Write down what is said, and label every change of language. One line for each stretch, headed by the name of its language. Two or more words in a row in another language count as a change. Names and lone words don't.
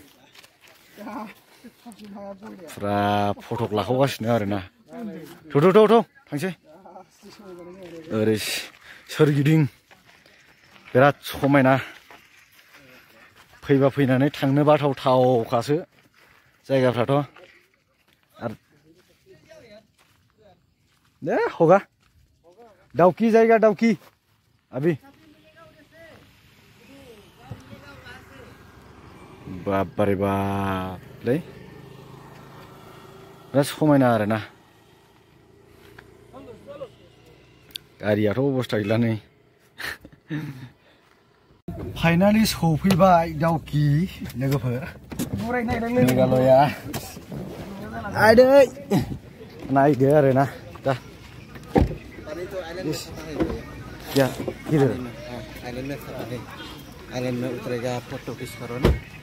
Bodo: फुरा फटक लाखावगासिनो आरोना थ' थांसै ओरै सोरगिदिं बिराद समायना फैबा फैनानै थांनो बाथावथावखासो जायगाफ्राथ' आरो दे हगा दाउखि जायगा दाउखि अभी
Hindi: बाप रे बाप
Bodo: लै बिराद समायना आरोना गारियाथ' अबस्था गैला नै फाइनालि सफैबाय दाउखि लोगोफोर मेघालया आदै नायदो आरोना दा
Hindi: क्या किधर आइलैंड में उतरेगा फोटो खींच करो ना